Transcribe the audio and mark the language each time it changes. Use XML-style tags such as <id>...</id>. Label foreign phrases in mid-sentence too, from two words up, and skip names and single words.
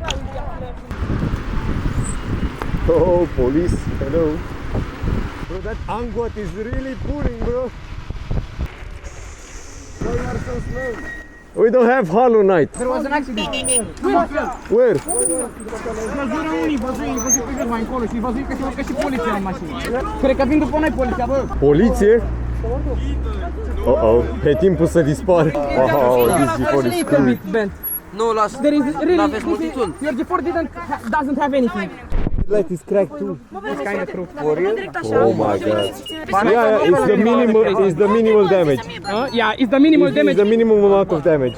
<en>Oh, police. Hello. Bro, that Angwat is really pulling, bro. Why you are so slow? We don't have Hollow Knight. There was an accident. Where?</en> <ro>Cred că vin după noi poliția, bă. Poliție? Uh-oh. E timpul să dispară.</ro> <en>Oh, this G4 is cool.</en> <ro>Nu, las.</ro> <en>There is really,</en> <ro>N-aveți multitul.</ro> <en>your G4 doesn't have anything. Light is cracked too. It's kind of true. Oh my god. Yeah, it's the minimal damage. Yeah, it's the minimal damage. It's the minimum amount of damage.</en>